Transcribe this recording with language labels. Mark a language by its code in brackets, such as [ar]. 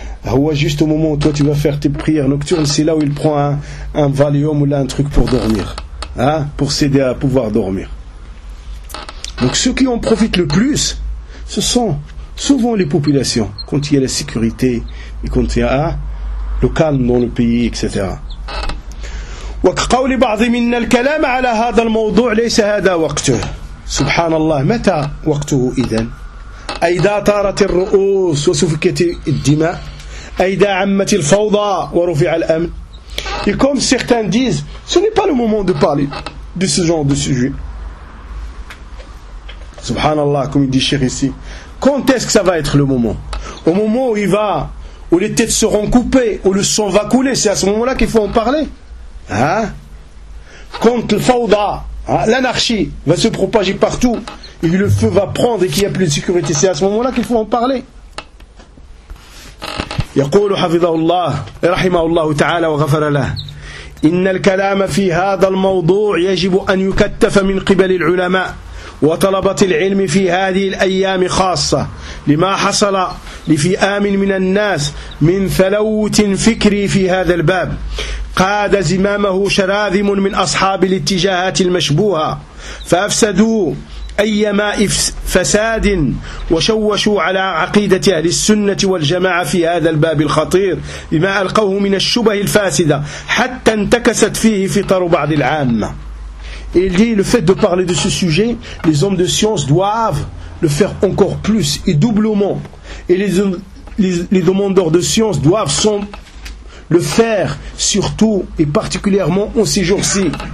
[fr] Ou juste au moment où toi tu vas faire tes prières nocturnes, c'est là où il prend un Valium ou là un truc pour dormir, hein? Pour s'aider à pouvoir dormir. Donc ceux qui en profitent le plus, ce sont souvent les populations, quand il y a la sécurité et quand il y a le calme dans le pays, etc. [ar] وَقَوْلِ بَعْضِ مِنَّ الْكَلَامَ عَلَى هَذَا الْمَوْضُوعِ لَيْسَ هَذَا وَقْتُهُ سبحان الله متى وقته إذن إذا طارت الرؤوس وسفكت الدماء إذا عمت الفوضى ورفع الأمن. [fr] Et comme certains disent, ce n'est pas le moment de parler de ce genre de sujet. [ar] سبحان الله, [fr] comme il dit Cheikh ici, quand est-ce que ça va être le moment? Au moment où il va, où les têtes seront coupées, où le sang va couler, c'est à ce moment-là qu'il faut en parler. Hein? Quand le fauda, l'anarchie va se propager partout et le feu va prendre et qu'il n'y a plus de sécurité, c'est à ce moment-là qu'il faut en parler. [ar] يقول حفظه الله رحمه الله تعالى وغفر له إن الكلام في هذا الموضوع يجب أن يكتف من قبل العلماء وطلبة العلم في هذه الأيام خاصة لما حصل لفئام من الناس من ثلوت فكري في هذا الباب قاد زمامه شراذم من أصحاب الاتجاهات المشبوهة فأفسدوا أيما فساد وشوشوا على عقيدة أهل السنة والجماعة في هذا الباب الخطير بما ألقوه من الشبه الفاسدة حتى انتكست فيه فطر بعض العامة. [fr] Il dit, le fait de parler de ce sujet, les hommes de science doivent le faire encore plus et doublement. Et les demandeurs de science doivent le faire, surtout et particulièrement en ces jours-ci.